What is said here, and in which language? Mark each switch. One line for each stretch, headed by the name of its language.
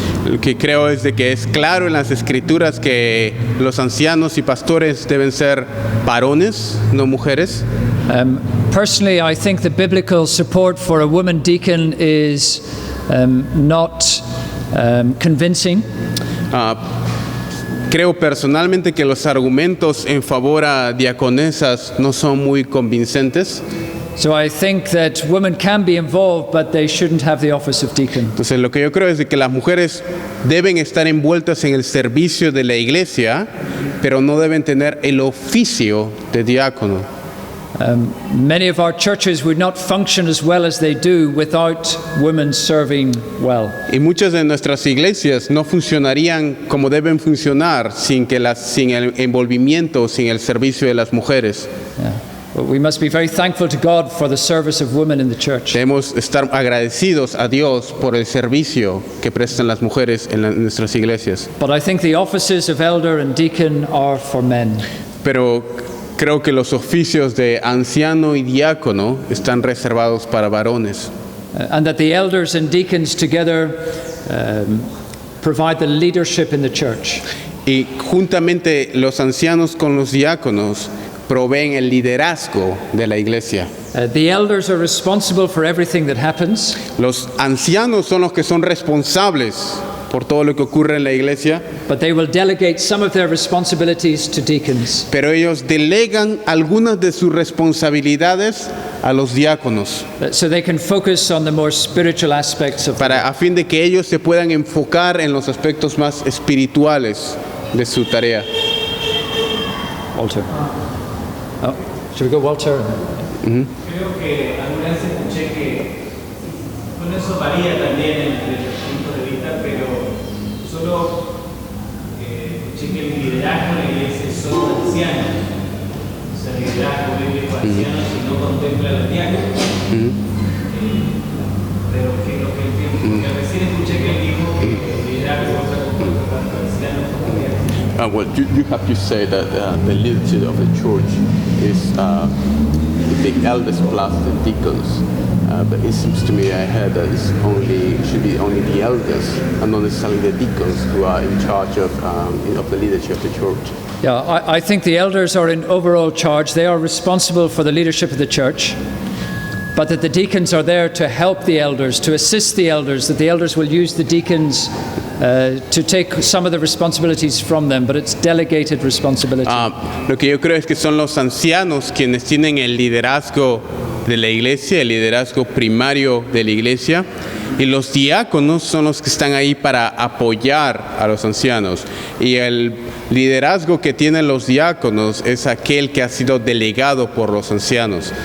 Spanish: Lo que creo es de que es claro en las escrituras que los ancianos y pastores deben ser varones, no mujeres.
English: Personally, I think the biblical support for a woman deacon is not convincing.
Spanish: Creo personalmente que los argumentos en favor a diaconesas no son muy convincentes.
English: So I think that women can be involved, but they shouldn't have the office of deacon.
Spanish: Entonces lo que yo creo es de que las mujeres deben estar envueltas en el servicio de la iglesia, pero no deben tener el oficio de diácono.
English: Many of our churches would not function as well as they do without women serving well.
Spanish: Y muchas de nuestras iglesias no funcionarían como deben funcionar sin el envolvimiento, sin el servicio de las mujeres.
English: But we must be very thankful to God for the service of women in the church.
Spanish: Debemos estar agradecidos a Dios por el servicio que prestan las mujeres en nuestras iglesias.
English: But I think the offices of elder and deacon are for men.
Spanish: Pero creo que los oficios de anciano y diácono están reservados para varones.
English: And that the elders and deacons together provide the leadership in the church.
Spanish: Y juntamente los ancianos con los diáconos proveen el liderazgo de la iglesia.
English: The elders are responsible for everything that happens.
Spanish: Los ancianos son los que son responsables por todo lo que ocurre en la iglesia,
English: But they will delegate some of their responsibilities to deacons.
Spanish: pero ellos delegan algunas de sus responsabilidades a los diáconos
English: So they can focus on the more spiritual aspects of
Spanish: a fin de que ellos se puedan enfocar en los aspectos más espirituales de su tarea.
English: Walter. Oh, should we go Walter?
Spanish: Creo que alguna vez escuché que bueno, eso varía también entre los puntos de vista, pero solo escuché que el liderazgo en la iglesia es solo ancianos. O sea, el liderazgo bíblico ancianos y no contempla a los diáconos. Pero que lo que entiendo, porque recién escuché que él dijo que el liderazgo está compuesto tanto ancianos como diáconos.
English: Well, you have to say that the leadership of the church is the elders plus the deacons. But it seems to me I heard that it should be only the elders and not necessarily the deacons who are in charge of the leadership of the church. Yeah, I think the elders are in overall charge. They are responsible for the leadership of the church. But that the deacons are there to help the elders, to assist the elders, that the elders will use the deacons to take some of the responsibilities from them, but it's delegated responsibility.
Spanish: Lo que yo creo es que son los ancianos quienes tienen el liderazgo de la iglesia, el liderazgo primario de la iglesia, y los diáconos son los que están ahí para apoyar a los ancianos. Y el liderazgo que tienen los diáconos es aquel que ha sido delegado por los ancianos.